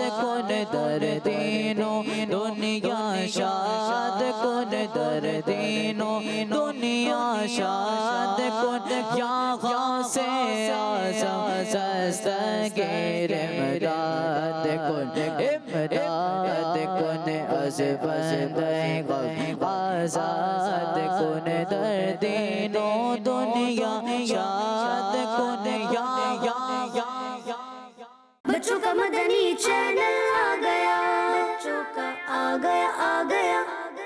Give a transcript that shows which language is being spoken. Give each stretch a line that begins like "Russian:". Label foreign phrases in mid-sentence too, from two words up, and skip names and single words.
Persian: کن در دین و دنیا شاد کن در دین و دنیا شاد کن یا غوث اعظم دستگیر امداد کن امداد کن از بندے غم آزاد کن در دین و دنیا شاد کن یا
Urdu: بچوں کا مدنی چینل آ گیا، بچوں کا آ گیا